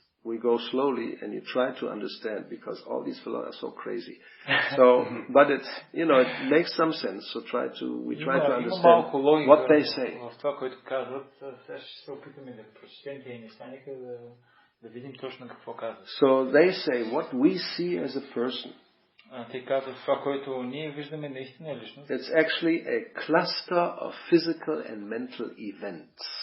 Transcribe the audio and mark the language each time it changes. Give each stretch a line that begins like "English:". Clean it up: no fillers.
English: We go slowly and you try to understand because all these fellows are so crazy. So, but it's, it makes some sense. So we try to understand what they say.
Bulgarian: В това, което казват, сега ще се опитаме да прочетем тези неща, нека да видим точно какво казват.
English: So they say what we see as a person.
Bulgarian: Те казват това, което ние виждаме наистина е личност.
English: It's actually a cluster of physical and mental events.